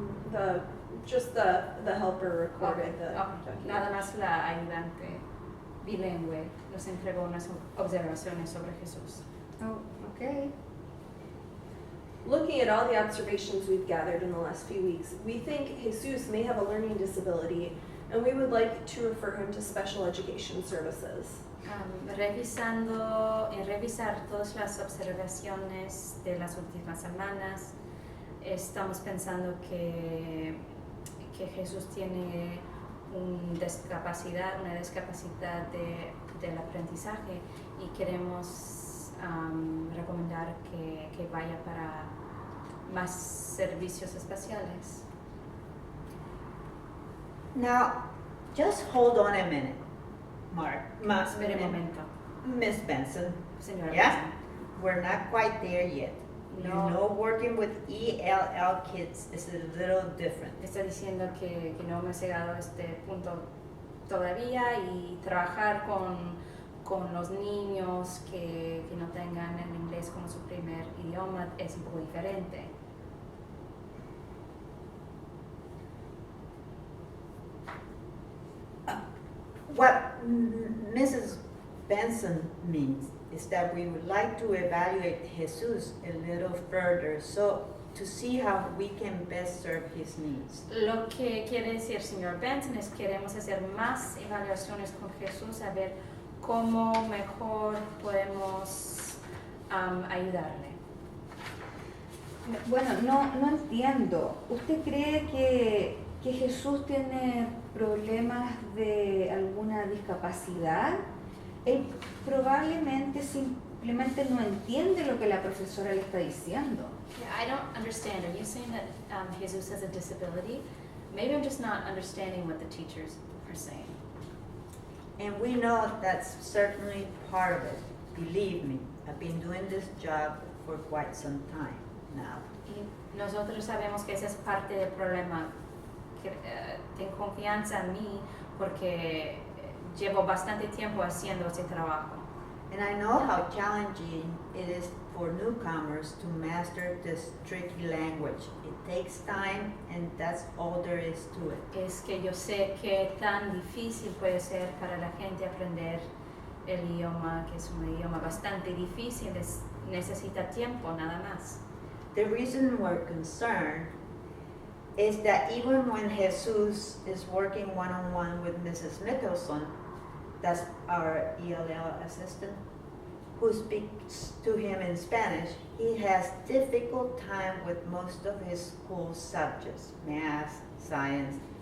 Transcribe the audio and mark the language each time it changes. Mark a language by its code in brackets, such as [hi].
[en] The helper recorded the document. [es] Nada más la ayudante bilingüe nos entregó unas observaciones sobre Jesús. [en] Oh, okay. Looking at all the observations we've gathered in the last few weeks, we think Jesus may have a learning disability, and we would like to refer him to special education services. [es] Revisar todas las observaciones de las últimas semanas, estamos pensando que Jesús tiene una discapacidad del aprendizaje, y queremos recomendar que vaya para más servicios especiales. [en] Now, just hold on a minute, [es] Espere un momento, [en] Miss Benson. [es] señora. [en] Yeah? Benson. We're not quite there yet. You No. know, working with ELL kids is a little different. [es] Está diciendo que no hemos llegado a este punto todavía, y trabajar con los niños que no tengan el inglés como su primer idioma es un poco diferente. [en] What Mrs. Benson means is that we would like to evaluate Jesus a little further, so to see how we can best serve his needs. [es] Lo que quiere decir señor Benson es que queremos hacer más evaluaciones con Jesús, a ver cómo mejor podemos ayudarle. Bueno, no entiendo. ¿Usted cree que Jesús tiene problemas de alguna discapacidad? Él probablemente simplemente no entiende lo que la profesora le está diciendo. [en] Yeah, I don't understand. Are you saying that Jesus has a disability? Maybe I'm just not understanding what the teachers are saying. And we know that's certainly part of it. Believe me, I've been doing this job for quite some time now. [es] Y nosotros sabemos que esa es parte del problema. Ten confianza en mí porque llevo bastante tiempo haciendo ese trabajo. [en] And I know how challenging it is for newcomers to master this tricky language. It takes time, and that's all there is to it. [es] Es que yo sé que tan difícil puede ser para la gente aprender el idioma, que es un idioma bastante difícil, necesita tiempo nada más. [en] The reason we're concerned is that even when Jesus is working one-on-one with Mrs. Mickelson, that's our ELL assistant, who speaks to him in Spanish, he has difficult time with most of his school subjects, math, science.